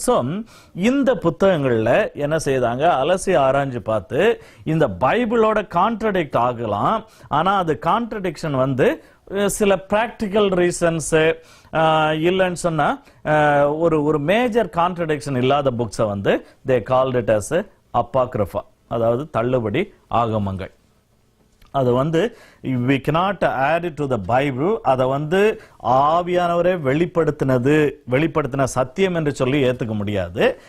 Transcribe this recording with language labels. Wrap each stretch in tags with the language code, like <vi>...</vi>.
<ta>So இந்த புத்தகங்கள் என்ன செய்தாங்க, அலசி ஆராய்ஞ்சு பார்த்து இந்த பைபிளோட கான்ட்ரடிக்ட் ஆகலாம், ஆனா அது கான்ட்ரடிக்ஷன் வந்து சில பிராக்டிக்கல் ரீசன்ஸ் இல்லைன்னு சொன்னா ஒரு மேஜர் கான்ட்ரடிக்ஷன் இல்லாத புக்ஸை வந்து</ta> <en>they called it as apocrypha,</en> <ta>அதாவது தள்ளுபடி ஆகமங்கள். அது வந்து</ta> <en>we cannot add it to the Bible.</en> <ta>அதை வந்து ஆவியானவரே வெளிப்படுத்தின சத்தியம் என்று சொல்லி ஏத்துக்க முடியாது.</ta>